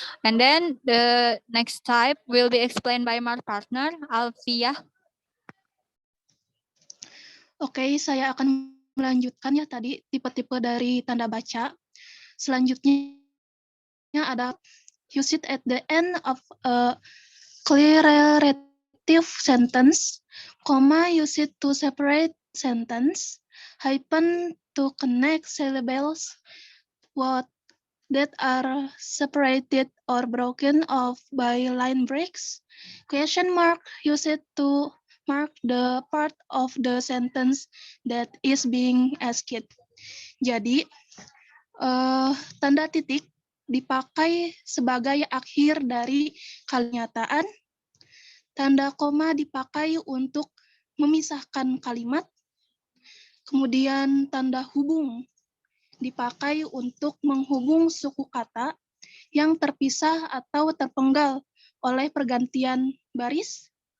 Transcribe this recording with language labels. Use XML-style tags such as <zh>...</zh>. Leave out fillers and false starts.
<en>And then the next type will be explained by my partner Alfia.</en> <id>Oke, saya akan melanjutkan ya tadi tipe-tipe dari tanda baca. Selanjutnya ada</id> <en>use it at the end of a declarative sentence, comma use it to separate sentence, hyphen to connect syllables that are separated or broken off by line breaks, question mark use it to mark the part of the sentence that is being asked.</en> <id>Jadi tanda titik dipakai sebagai akhir dari kalimataan. Tanda koma dipakai untuk memisahkan kalimat. Kemudian tanda hubung dipakai untuk menghubung suku kata yang terpisah atau terpenggal oleh pergantian baris.</id>